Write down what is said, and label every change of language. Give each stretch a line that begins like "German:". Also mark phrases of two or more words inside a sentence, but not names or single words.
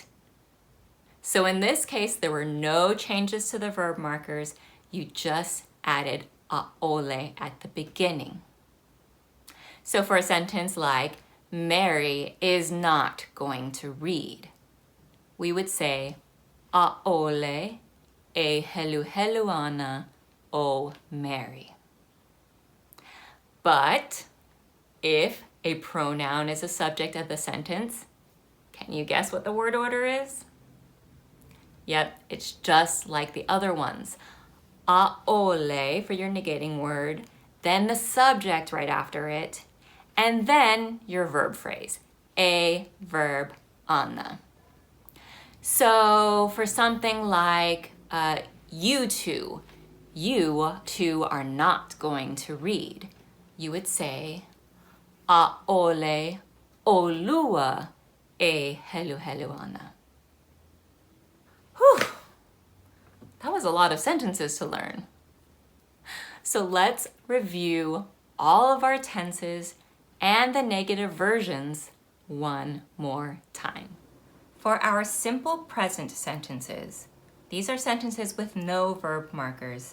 English: So in this case, there were no changes to the verb markers. You just added a'ole at the beginning. So for a sentence like, Mary is not going to read, we would say,
Hawaiian: a'ole e helu helu ana o Mary.
English: But if a pronoun is a subject of the sentence, can you guess what the word order is? Yep, it's just like the other ones. A'ole for your negating word, then the subject right after it, and then your verb phrase, a, verb, ana. So for something like you two are not going to read, you would say,
Hawaiian: a'ole olua e helu helu ana.
English: Whew, that was a lot of sentences to learn. So let's review all of our tenses and the negative versions one more time. For our simple present sentences, these are sentences with no verb markers.